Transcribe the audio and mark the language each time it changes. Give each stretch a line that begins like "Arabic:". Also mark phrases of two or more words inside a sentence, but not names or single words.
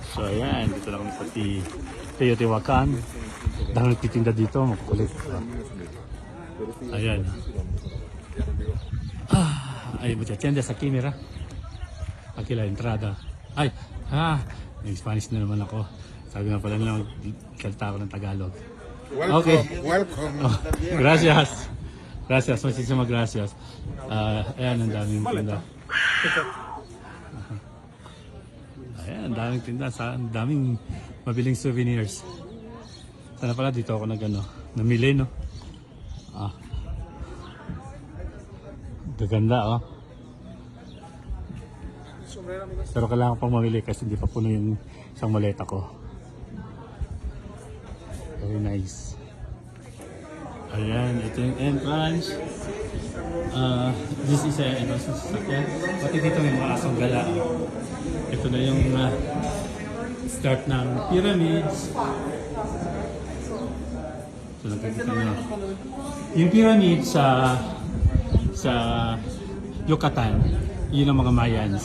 Filipino: So ayan, dito lang kami sa Teotihuacan. Dahil nagtitinda dito, makukulit. Ayan.
Spanish: Hay muchas tiendas aquí, mira. Aquí la entrada.
Filipino: Ay, may Spanish na naman ako. Sabi nga pala nila, magkalta ako ng Tagalog. Okay. Welcome.
Spanish: Oh, gracias. Gracias, muchísimas gracias.
Filipino: Ayan, ang daming tinda. Ayan, ang daming tinda. Ang daming mabiling souvenirs. Sana pala dito ako namili, no? Gaganda, oh. Pero kailangan pang mamili kasi hindi pa puno yung isang maleta ko.
English: Very nice.
Filipino: Ayan, ito yung entrance.
English: This is a entrance
Filipino: sa sasakyan. Pati dito may mga asong gala. Ito na yung start ng pyramids. So nakikita nyo. Yung pyramid sa Yucatan, yun ang mga Mayans.